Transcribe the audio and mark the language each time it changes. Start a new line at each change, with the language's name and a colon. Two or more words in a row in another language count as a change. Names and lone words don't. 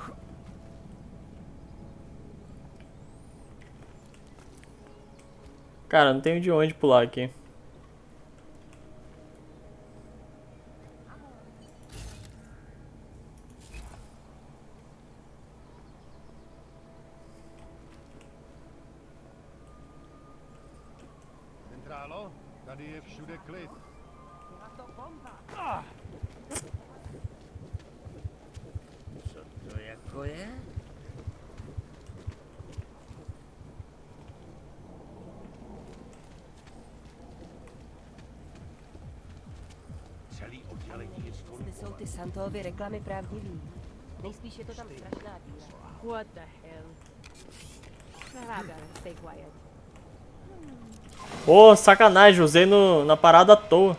Portuguese: Cara, não tenho de onde pular aqui.
Czech: Centrálo, tady je všude klid. Co to jako je? Celý oddělení je Jestli jsou ty Santovy reklamy pravdivý. Nejspíš je to tam strašná díra.
English: What the hell? I better stay quiet.
Portuguese: Pô, sacanagem, usei na parada à toa.